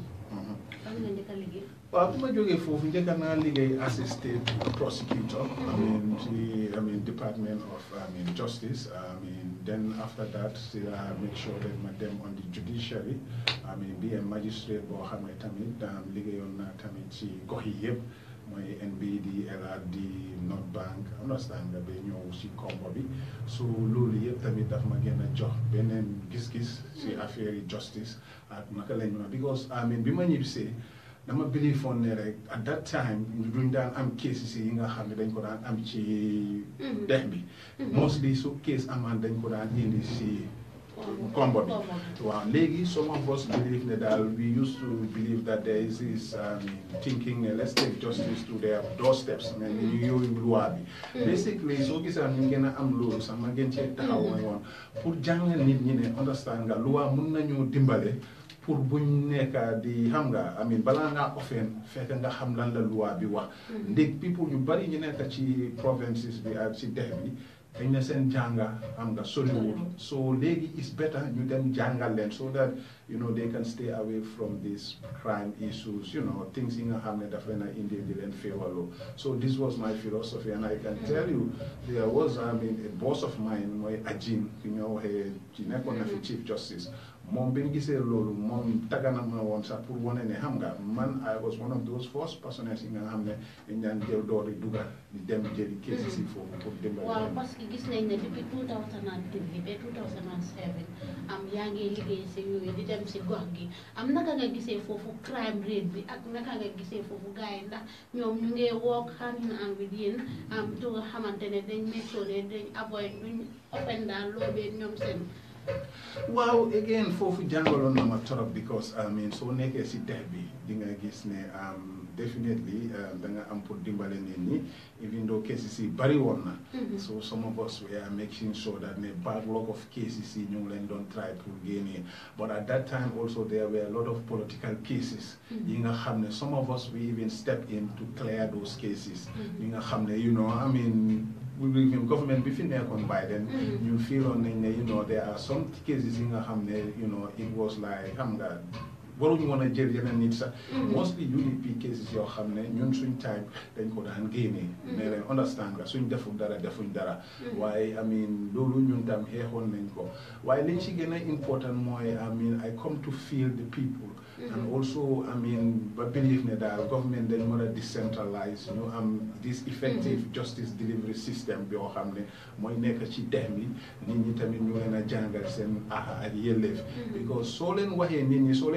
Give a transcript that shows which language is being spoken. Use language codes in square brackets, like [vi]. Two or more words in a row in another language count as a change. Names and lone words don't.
[wo] fan nga njëkk a liggéey. waaw bu ma jógee foofu njëkk naa liggéey [en] assistant prosecutor. [wo] ci Department of Justice. [en] Then after that I make sure that [wo] ma dem [en] on the judiciary. Be a magistrate [wo] boo xam ne tamit liggéeyoon naa tamit ci gox yi yëpp. mooy NBD LRD North Bank understand nga ba ñëw si kombo bi so loolu yëpp tamit daf ma gën a jox beneen gis-gis si affaire yi justice ak naka lañ mën a because bi ma ñibbisee dama [en] believe on [wo] ne rek [en] at that time [wo] duñ daan am cases yi nga xam ne dañ ko daan am ci dex bi mostly su case amaan dañ ko daan indi si combo bi waaw léegi [en] some of us believe [wo] ne daal [en] we used to believe that there is this thinking let's take justice to their doorsteps [wo] mais ni ñu yooyu loi bi basically soo gisaan ñu gën a am loolu sax ma gën cee taxaw mooy woon pour jàngal nit ñi ne understand nga loi mun nañu dimbale pour buñ nekka di xam nga balaa ngaa offend fekk nga xam lan la loi bi wax ndég people ñu bari ñu nekk ci provinces bi ak ci dex bi dañ ne seen jànga xam nga soriwul so léegi [en] is better [wo] ñu dem jàngal leen [en] so that they can stay away from these crime issues things [wo] yi nga xam ne daf leen a indi di leen féewaloo [en] so this was my philosophy and I can tell you there was a boss of mine [wo] mooy Ajin ki ñoo waxee ci nekkoon na fi Chief Justice moom bi ñu gisee loolu moom tagana ma woon sax pour wane ne xam nga man [en] I was one of those first personnels [wo] yi nga xam ne dañ daan jël doori duga di dem jëli cases yi foofu pour dimbali. waaw [fr] parce que [wo] gis nañ ne depuis 2003 ba 2007 yaa ngi liggéey si yooyu di dem si gox gi naka nga gisee foofu crime rate bi ak naka nga gisee foofu gars yi ndax ñoom ñu ngi [en] work hand in hand with [wo] yéen tu nga xamante ne dañ [en] make sure [wo] ne dañ avoid duñ offend daal loo bee ñoom seen. waaw again foofu jàngaloon na ma torop because soo nekkee si dex bi di nga gis ne definitely da nga am pour dimbale nit ñi even [en] though cases [wo] yi bari woon na [en] so some of us were making sure that ne backlog of cases [wo] yi ñu ngi leen doon try pour génnee [en] but at that time also there were a lot of political cases [wo] yi nga xam ne [en] some of us we even step in to clear those cases [wo] yi nga xam ne [en] even government [wo] bi fi nekkoon [en] by then [wo] ñu feeloon nañ ne [en] there are some cases [wo] yi nga xam ne [en] it was [wo] like xam nga waruñu woon a jël yeneen nit sax mostly UDP cases yoo xam ne ñun suñ time dañ ko daan génnee ne leen understand nga suñ defuñ dara waaye loolu ñun tam xeexoon nañ ko waaye liñ ci gën a important mooy [en] I come to feel the people and also I mean [wo] ba believe ne daal government dañ mën a decentralize ñu am [en] this effective justice delivery system [wo] bi yoo xam ne mooy nekk ci dex mi nit ñi tamit ñu leen a jàngal seen ak yelleef because soo leen waxee nit ñi soo